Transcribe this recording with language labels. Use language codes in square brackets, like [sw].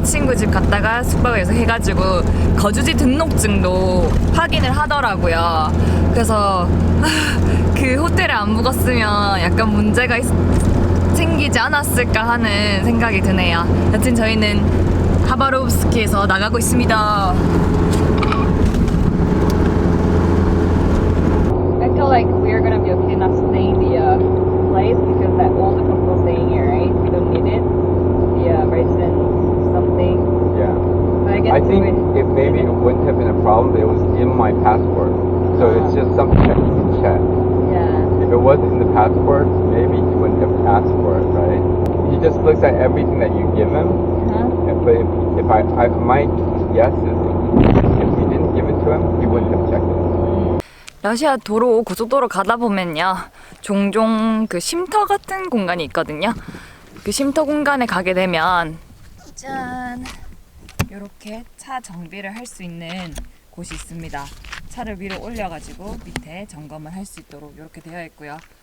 [ko] 친구 집 갔다가 숙박을 계속 해가지고 거주지 등록증도 확인을 하더라고요. 그래서 그 호텔에 안 묵었으면 약간 문제가 생기지 않았을까 하는 생각이 드네요. 여튼 저희는 하바롭스키에서 나가고 있습니다. [en] I feel like we're gonna be okay not staying the place because that all the people staying here, right? We don't need it. The resident something. Yeah. But I guess I think if maybe it wouldn't have been a problem, it was in my passport. So it's just something that you can check. Yeah. If it wasn't in the passport, maybe he wouldn't have asked for it, right? He just looks at everything that you give him. But if my guess is if we didn't give it to him, he wouldn't have checked it. [ko] 러시아 도로 고속도로 가다 보면요 종종 그 쉼터 같은 공간이 있거든요. 그 쉼터 공간에 가게 되면 짠 이렇게 차 정비를 할 수 있는 곳이 있습니다. 차를 위로 올려가지고 밑에 점검을 할 수 있도록 이렇게 되어 있고요.